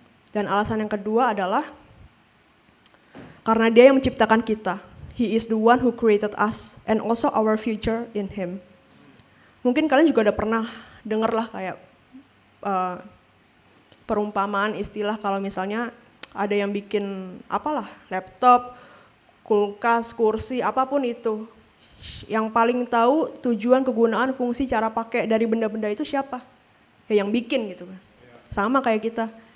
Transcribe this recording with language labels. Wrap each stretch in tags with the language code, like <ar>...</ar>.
<id>Dan alasan yang kedua adalah karena dia yang menciptakan kita.</id> <en>He is the one who created us and also our future in him.</en> <id>Mungkin kalian juga udah pernah denger lah kayak perumpamaan istilah kalau misalnya ada yang bikin apalah, laptop, kulkas, kursi, apapun itu. Yang paling tahu tujuan, kegunaan, fungsi, cara pakai dari benda-benda itu siapa? Ya yang bikin gitu kan. Sama kayak kita.</id>